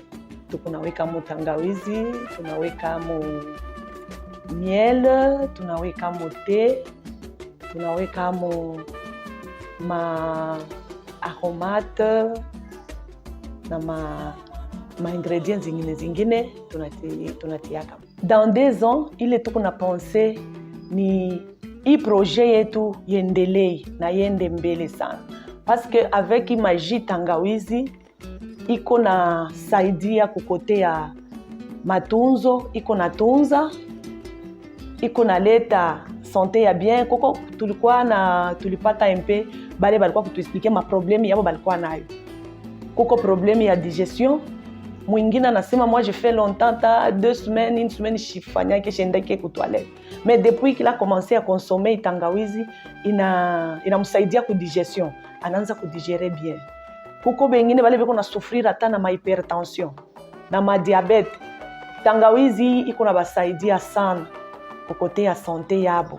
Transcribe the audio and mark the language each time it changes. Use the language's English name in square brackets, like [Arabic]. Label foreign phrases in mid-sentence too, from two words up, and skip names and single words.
[Swahili] Tunaweka mo tangawizi, tunaweka mo miel, tunaweka mo thé, tunaweka mo aromate na ma ingredients zingine tunatiaka. [French] Dans 2 ans, [Swahili] ile tuko na penser ni hii projet yetu yendelee na yende mbele sana. [French] Parce que avec [Swahili] maji tangawizi iko na saidia kukote ya matunzo, iko na tunza, iko na leta santé ya bien. Koko tulipata MP bale balikuwa kutuexpliquer ma problème yabo balikuwa nayo. Koko problème ya digestion, mwingine anasema [French] moi je fais longtemps, 2 semaines, 1 semaine [Swahili] shifanya ke shendake ku toilette. [French] Mais depuis qu'il a commencé à consommer tangawizi, [Swahili] inamsaidia ku digestion, anaanza kudigérer bien. Kuko bengine bale beko na souffrir hata na hypertension na ma diabete. Tangawizi iko na basaidia sana kukote ya santé yabo.